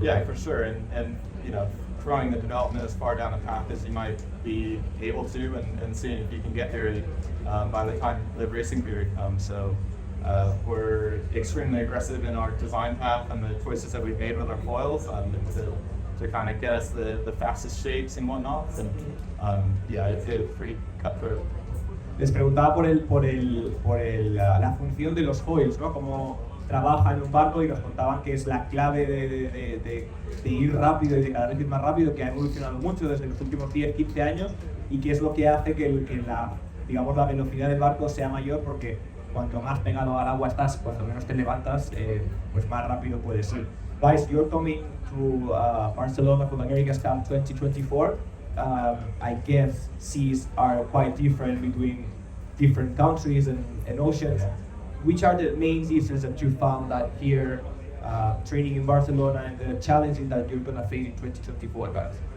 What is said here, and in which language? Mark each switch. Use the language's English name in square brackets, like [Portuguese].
[English] Yeah, for sure, and throwing the development as far down the path as you might be able to, and seeing if you can get there by the time the racing period comes. So we're extremely aggressive in our design path and the choices that we've made with our foils to kind of get us the fastest shapes and whatnot. And it's pretty cutthroat. [Spanish] Les preguntaba la función de los foils, ¿no? Cómo trabaja en un barco, y nos contaban que es la clave de ir rápido y de cada vez ir más rápido, que ha evolucionado mucho desde los últimos 10-15 años, y que es lo que hace que la velocidad del barco sea mayor, porque cuanto más pegado al agua estás, cuanto menos te levantas, pues más rápido puedes ir. [English] Guys, you're coming to Barcelona for the America's Cup 2024. I guess seas are quite different between different countries and oceans. Which are the main issues that you found that here training in Barcelona, and the challenges that you're going to face in 2024, guys?